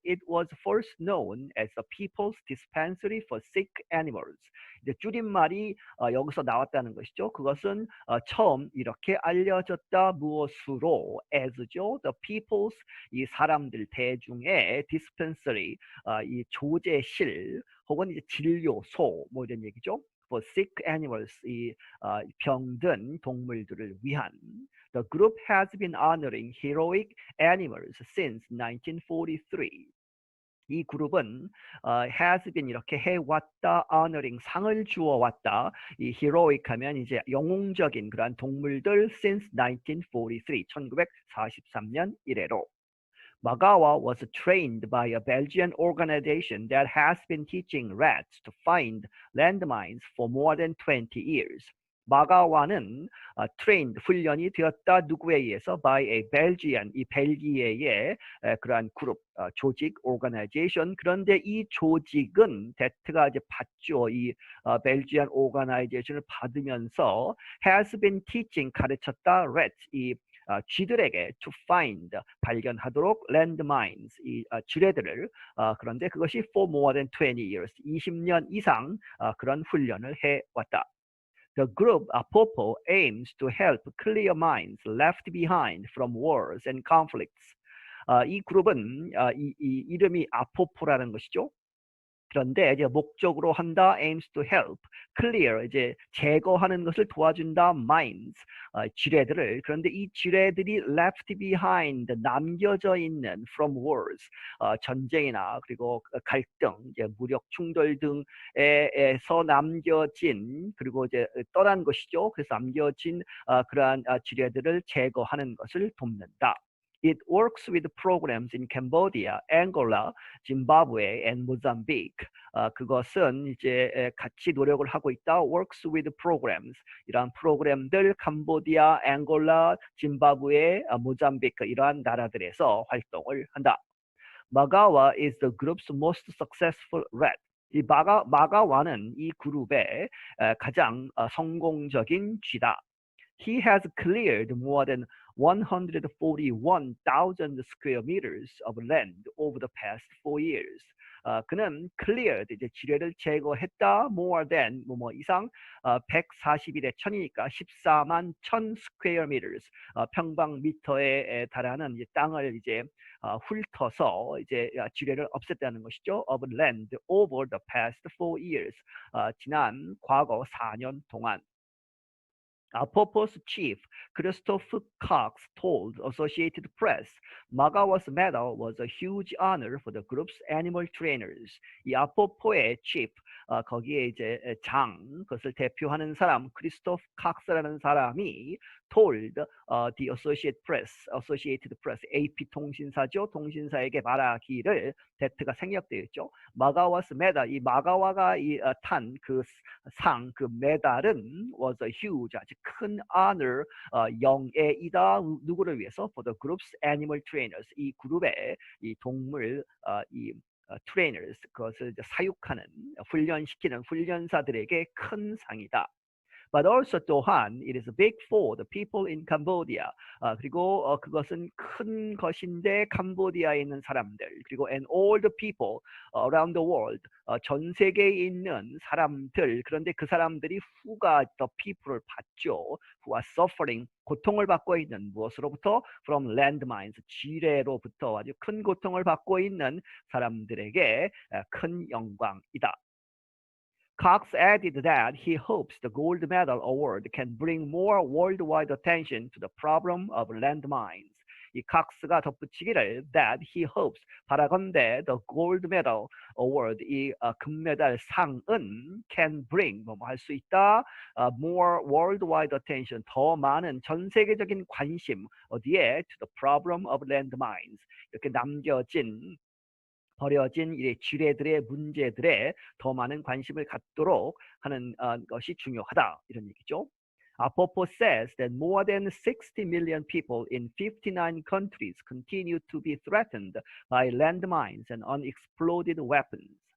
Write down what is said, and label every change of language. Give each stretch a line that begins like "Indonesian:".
English: It was first known as the People's Dispensary for Sick Animals.
Korean: 이제 줄임말이 여기서 나왔다는 것이죠. 그것은 처음 이렇게 알려졌다. 무엇으로?
English: as
Korean: 죠.
English: The people's
Korean: 이 사람들 대중의 dispensary 이 조제실 혹은 이제 진료소 뭐 이런 얘기죠.
English: For sick animals
Korean: 이 병든 동물들을 위한.
English: The group has been honoring heroic animals since 1943.
Korean: 이 그룹은
English: has been
Korean: 이렇게 해왔다,
English: honoring
Korean: 상을 주어왔다. 이 heroic 하면 이제 영웅적인 그러한 동물들
English: since 1943,
Korean: 1943년 이래로.
English: Magawa was trained by a Belgian organization that has been teaching rats to find landmines for more than 20 years.
Korean: 마가와는 trained 훈련이 되었다 누구에 의해서
English: by a Belgian
Korean: 이 벨기에의 그러한 그룹 조직 organization 그런데 이 조직은 데트가 이제 받죠 이 벨기안 organization을 받으면서
English: has been teaching
Korean: 가르쳤다 rats 이 쥐들에게
English: to find
Korean: 발견하도록 landmines 이 지뢰들을 그런데 그것이
English: for more than 20 years
Korean: 20년 이상 그런 훈련을 해왔다.
English: The group Apopo aims to help clear minds left behind from wars and conflicts.
Korean: 이 그룹은 이 이름이 아포포라는 것이죠. 그런데 이제 목적으로 한다
English: aims to help, clear
Korean: 이제 제거하는 것을 도와준다 minds 지뢰들을. 그런데 이 지뢰들이
English: left behind
Korean: 남겨져 있는
English: from wars
Korean: 전쟁이나 그리고 갈등, 이제 무력 충돌 등에서 남겨진 그리고 이제 떠난 것이죠. 그래서 남겨진 그러한 지뢰들을 제거하는 것을 돕는다.
English: It works with programs in Cambodia, Angola, Zimbabwe, and Mozambique.
Korean: 그것은 이제 같이 노력을 하고 있다.
English: Works with programs.
Korean: 이러한 프로그램들 캄보디아, 앵골라, 짐바브웨, 모잠비크 이러한 나라들에서 활동을 한다.
English: Magawa is the group's most successful rep.
Korean: 이 마가와는 이 그룹의 가장 성공적인 쥐다.
English: He has cleared more than 141,000 square meters of land over the past 4 years.
Korean: 그는 cleared 이제 지뢰를 제거했다
English: more than
Korean: 뭐 이상 141의 1000이니까 14만 1000
English: square meters
Korean: 평방미터에 달하는 이제 땅을 이제 훑어서 이제 지뢰를 없앴다는 것이죠.
English: of land over the past 4 years
Korean: 지난 과거 4년 동안.
English: Popo's chief, Christopher Cox, told Associated Press, Magawa's medal was a huge honor for the group's animal trainers.
Korean: 이 아포포의 chief, 거기에 이제 그것을 대표하는 사람, 크리스토프 칵스라는 사람이
English: told the Associated Press,
Korean: AP 통신사죠. 통신사에게 말하기를 대트가 생략되어 있죠. 마가와스 메달, 이 마가와가 탄 그 상, 그 메달은
English: was a huge,
Korean: 아주 큰 honor, 영예이다. 누구를 위해서?
English: For the group's animal trainers,
Korean: 이 그룹의 이 동물 trainers, 그것을 이제 사육하는, 훈련시키는 훈련사들에게 큰 상이다.
English: But also
Korean: 또한
English: it is big for the people in Cambodia.
Korean: 그리고 그것은 큰 것인데 캄보디아에 있는 사람들 그리고
English: and all the people around the world
Korean: 전 세계에 있는 사람들 그런데 그 사람들이
English: who got the people을
Korean: 받죠.
English: who are suffering
Korean: 고통을 받고 있는 무엇으로부터
English: from landmines
Korean: 지뢰로부터 아주 큰 고통을 받고 있는 사람들에게 큰 영광이다.
English: Cox added that he hopes the gold medal award can bring more worldwide attention to the problem of landmines.
Korean: 이 칵스가 덧붙이기를
English: that he hopes
Korean: 바라건대
English: the gold medal award
Korean: 이 금메달 상은
English: can bring
Korean: 뭐 할 수 있다
English: more worldwide attention
Korean: 더 많은 전 세계적인 관심 어디에
English: to the problem of landmines
Korean: 이렇게 남겨진 버려진 이 지뢰들의 문제들에 더 많은 관심을 갖도록 하는 것이 중요하다 이런 얘기죠.
English: Popo says that more than 60 million people in 59 countries continue to be threatened by landmines and unexploded weapons.